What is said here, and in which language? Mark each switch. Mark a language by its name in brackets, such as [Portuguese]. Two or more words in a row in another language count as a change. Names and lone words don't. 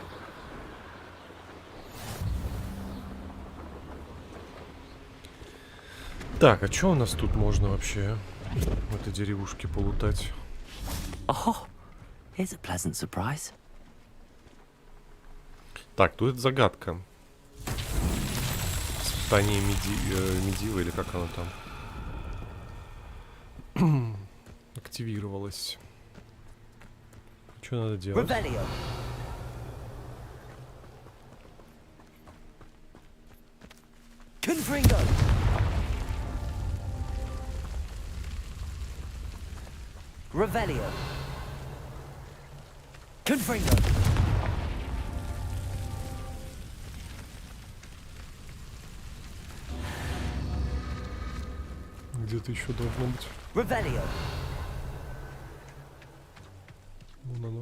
[Russian] Так, а что у нас тут можно вообще в этой деревушке полутать? [English] Oh, here's a pleasant surprise. [Russian] Так, тут загадка. Испытание Медивы, или как оно там активировалось. Что надо делать? Rebellion. Confringo. Revelio. Confringo. Где-то еще должно быть. Revelio. Вон оно.